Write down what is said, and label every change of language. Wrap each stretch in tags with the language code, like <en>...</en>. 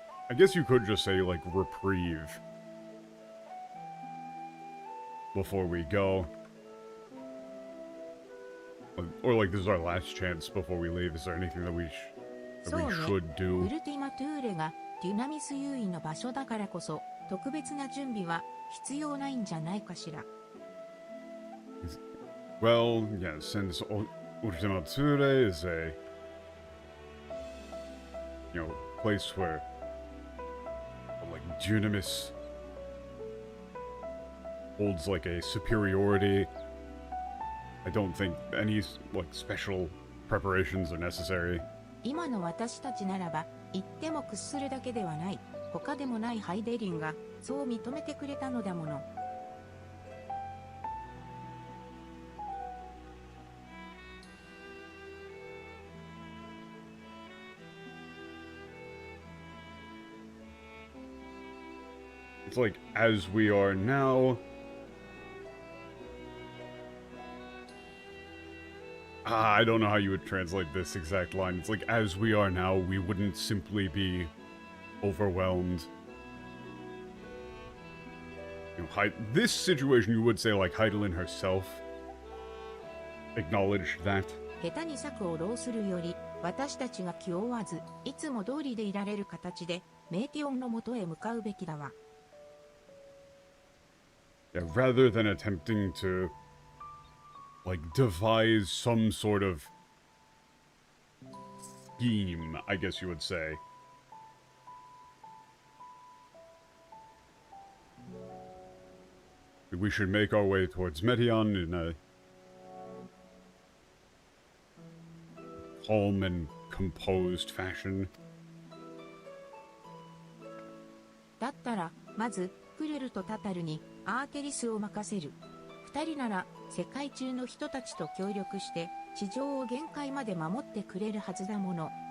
<en>I guess you could just say, reprieve. Before we go. Or, this is our last chance before we leave. Is there anything that we should do?</en> <ja>ウルティマトゥーレがデュナミス優位の場所だからこそ、特別な準備は必要ないんじゃないかしら。</ja> <en>Well, yeah, since Ultima Thule is a, place where, Dunamis holds, a superiority, I don't think any, special preparations are necessary.</en> <ja>今の私たちならば、言っても屈するだけではない。他でもないハイデリンがそう認めてくれたのだもの。</ja> <en>It's as we are now. I don't know how you would translate this exact line. It's as we are now, we wouldn't simply be overwhelmed. This situation, you would say, Heidelin herself acknowledged that.</en> <ja>下手に策を浪するより、私たちが気負わず、いつも通りでいられる形で、メーティオンのもとへ向かうべきだわ。</ja> <en>Yeah, rather than attempting to, devise some sort of scheme, I guess you would say. We should make our way towards Meteon in a calm and composed fashion.</en> <ja>だったら、まず、クレルとタタルにアーテリスを任せる。二人なら、世界中の人たちと協力して、地上を限界まで守ってくれるはずだもの。</ja>